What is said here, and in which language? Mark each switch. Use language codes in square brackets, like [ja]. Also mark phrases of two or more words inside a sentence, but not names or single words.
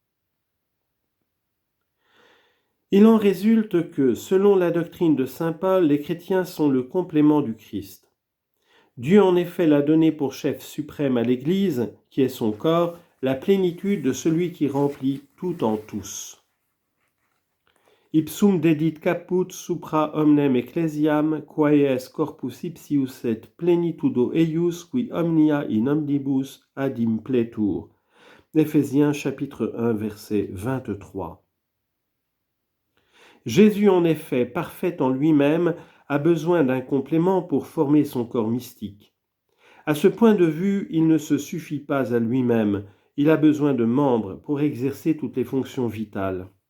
[fr] Il en résulte que, selon la doctrine de saint Paul, les chrétiens sont le complément du Christ. Dieu en effet l'a donné pour chef suprême à l'Église, qui est son corps, la plénitude de celui qui remplit tout en tous. [la] Ipsum dedit caput supra omnem ecclesiam, quae est corpus ipsius et plenitudo eius qui omnia in omnibus ad impletur. [fr] Éphésiens chapitre 1 verset 23. Jésus, en effet, parfait en lui-même, a besoin d'un complément pour former son corps mystique. À ce point de vue, il ne se suffit pas à lui-même, Il a besoin de membres pour exercer toutes les fonctions vitales.